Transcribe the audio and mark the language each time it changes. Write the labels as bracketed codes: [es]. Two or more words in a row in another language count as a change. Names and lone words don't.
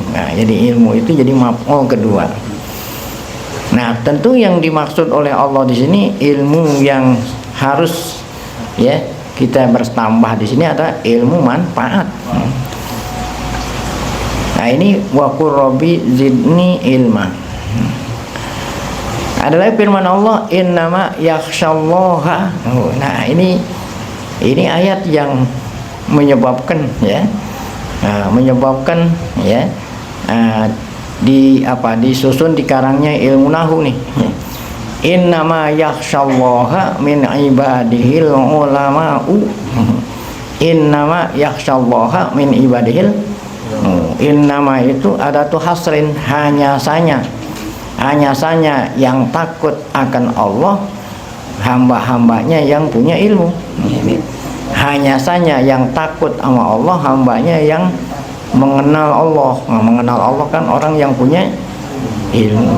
[id] Nah, jadi ilmu itu jadi maf'ul kedua. Nah, tentu yang dimaksud oleh Allah di sini ilmu yang harus, ya, kita bertambah di sini adalah ilmu manfaat. Nah, ini [ar] وقل رب زدني علما. [id] Adalah firman Allah, [ar] إنما يخشى الله. [id] Nah, ini ayat yang menyebabkan, ya, menyebabkan, ya, disusun di karangnya ilmu nahu nih. [ar] إنما يخشى الله من عباده العلماء. إنما يخشى الله من عباده. [id] Innama itu ada tuh hasrin, hanya saja yang takut akan Allah hamba-hambanya yang punya ilmu. Hanya saja yang takut sama Allah hambanya yang mengenal Allah. Nah, mengenal Allah kan orang yang punya ilmu.